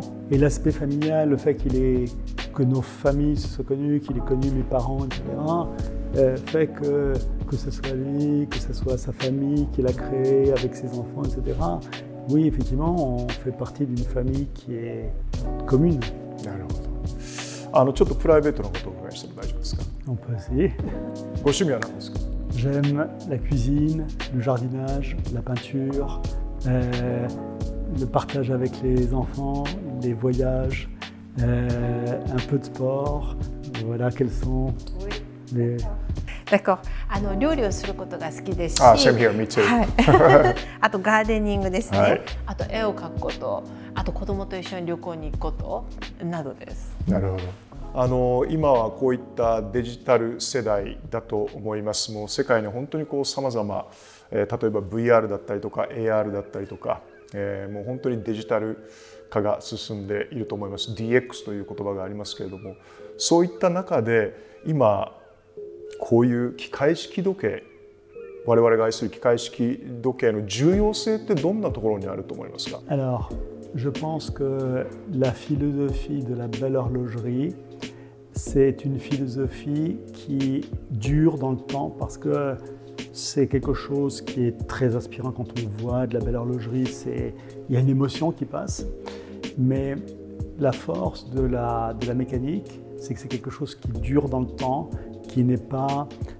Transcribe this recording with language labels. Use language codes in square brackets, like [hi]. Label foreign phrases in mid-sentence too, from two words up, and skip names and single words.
[fr] Et l'aspect familial, le fait que nos familles se soient connues, qu'il ait connu mes parents, etc., fait que ce soit lui, que ce soit sa famille qu'il a créée avec ses enfants, etc. Oui, effectivement, on fait partie d'une famille qui est commune. [ja] なるほど。ちょっとプライベートなことをお伺いしても大丈夫ですか？ [fr] On peut essayer. [ja] ご趣味は何ですか？ [fr] J'aime la cuisine, le jardinage, la peinture, le partage avec les enfants, les voyages, un peu de sport. Voilà quels sont les... D'accord. [ja] 料理をすることが好きですし、 [en] same here, me too. [ja] はい、あとガーデニングですね、はい、あと絵を描くこと、あと子供と一緒に旅行に行くことなどです。なるほど。今はこういったデジタル世代だと思います。もう世界に本当にさまざま、例えば VR だったりとか AR だったりとか、もう本当にデジタル化が進んでいると思います。 DX という言葉がありますけれども、そういった中で今こういう機械式時計、我々が愛する機械式時計の重要性ってどんなところにあると思いますか？ [fr] Alors, je pense que la philosophie de la belle horlogerie, c'est une philosophie qui dure dans le temps parce que c'est quelque chose qui est très inspirant quand on voit de la belle horlogerie. Il y a une émotion qui passe, mais la force de la mécanique, c'est que c'est quelque chose qui dure dans le temps, qui n'est pas...